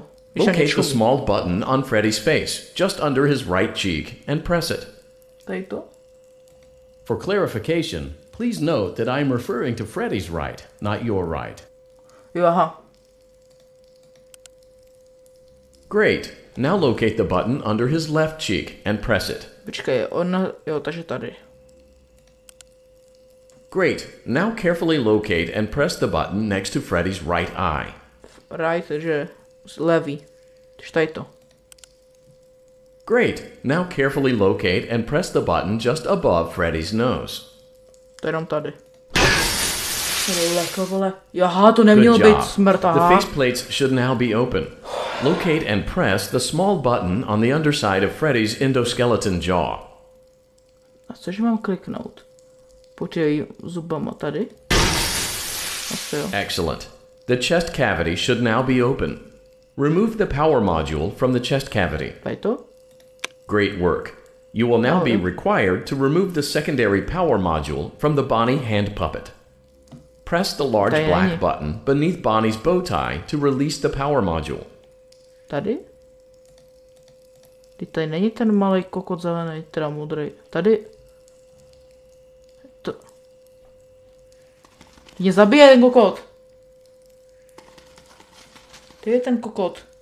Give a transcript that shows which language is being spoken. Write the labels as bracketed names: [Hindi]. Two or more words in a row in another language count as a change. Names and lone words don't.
[English] Locate the small button on Freddy's face, just under his right cheek, and press it. For clarification, please note that I am referring to Freddy's right, not your right. Great. Now locate the button under his left cheek and press it. [Czech] Takže tady. [English] Great. Now carefully locate and press the button next to Freddy's right eye. Right, [Czech] takže levý. Takže tady to. [English] Great. Now carefully locate and press the button just above Freddy's nose. [Czech] To je jenom tady. Aha, to nemělo být smrt, aha. [English] The faceplates should now be open. Locate and press the small button on the underside of Freddy's endoskeleton jaw. [Czech] A cože mám kliknout? Pod její zubama tady? [English] Excellent. The chest cavity should now be open. Remove the power module from the chest cavity. Great work. You will now be required to remove the secondary power module from the Bonnie hand puppet. Press the large black button beneath Bonnie's bow tie to release the power module. [Czech] Tady? Tady není ten malý kokot zelený, teda modrý. Tady. To. Mě zabije ten kokot. Kde je ten kokot?